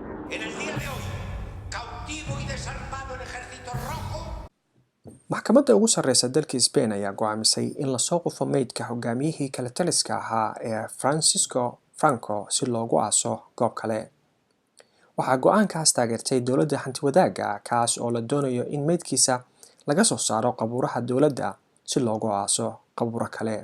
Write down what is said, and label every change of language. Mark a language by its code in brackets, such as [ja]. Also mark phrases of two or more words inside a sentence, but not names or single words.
[es] En el día de hoy, cautivo y desarmado el ejército rojo. [so] maxkamadda ugu sarreysa dalka Spain ayaa go'aamisay in la soo qufo meydka hogaamiyihii kala taliska ahaa ee Francisco Franco si loogu aaso goob kale. waxaa go'aankaas taageertay dowladda hanti-wadaagga kaas oo la doonayo in meydkiisa laga soo saaro qabuuraha dowladda si loogu aaso qabuuro kale.